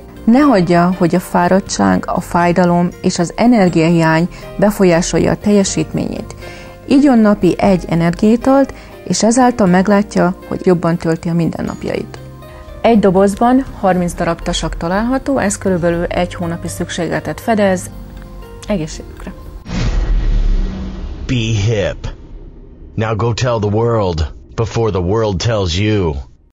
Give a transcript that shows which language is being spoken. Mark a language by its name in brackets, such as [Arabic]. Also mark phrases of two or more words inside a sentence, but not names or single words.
[Hungarian] Ne hagyja, hogy a fáradtság, a fájdalom és az energiahiány befolyásolja a teljesítményét. Igyon napi 1 energiaitalt, és ezáltal meglátja, hogy jobban tölti a mindennapjait. Egy dobozban 30 darab tasak található, ez körülbelül 1 hónapi szükségletet fedez. Egészségükre! [English] Be hip. Now go tell the world before the world tells you.